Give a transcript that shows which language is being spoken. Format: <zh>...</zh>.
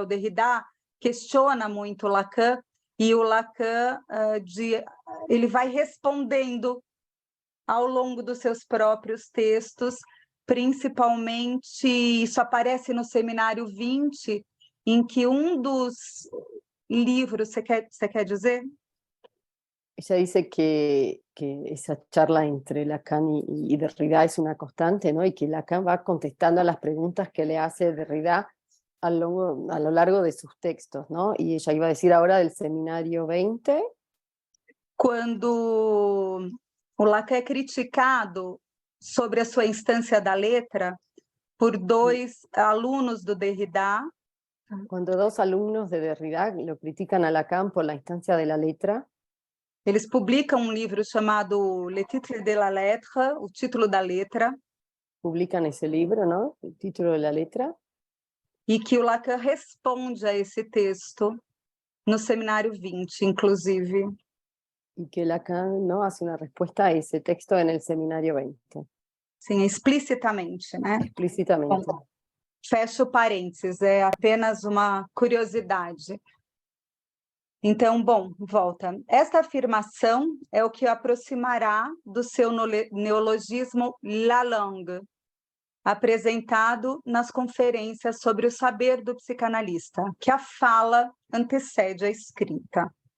<pt>O Derrida questiona muito o Lacan, e o Lacan ele vai respondendo ao longo dos seus próprios textos, principalmente, isso aparece no seminário 20, em que um dos livro, você quer dizer?</pt> <es>Ella dice que esa charla entre Lacan y Derrida es una constante, ¿no? Y que Lacan va contestando a las preguntas que le hace Derrida a lo largo de sus textos, ¿no? Y ella iba a decir ahora del seminario 20.</es> <pt>Quando o Lacan é criticado sobre a sua instância da letra por dois alunos do Derrida.</pt> <es>Cuando dos alumnos de Derrida lo critican a Lacan por la instancia de la letra,</es> <pt>eles publicam um livro chamado Le Titre de la Lettre, o título da letra,</pt> <es>publican ese libro, ¿no? El título de la letra.</es> <pt>e que o Lacan responde a esse texto no seminário 20, inclusive.</pt> <es>Y que Lacan, ¿no?, hace una respuesta a ese texto en el seminario 20.</es> <pt>Sim, explicitamente, né?</pt> <es>Explícitamente.</es> <pt>Fecho parênteses, é apenas uma curiosidade. Então, bom, volta. Esta afirmação é o que aproximará do seu neologismo la langue, apresentado nas conferências sobre o saber do psicanalista, que a fala antecede a escrita.</pt>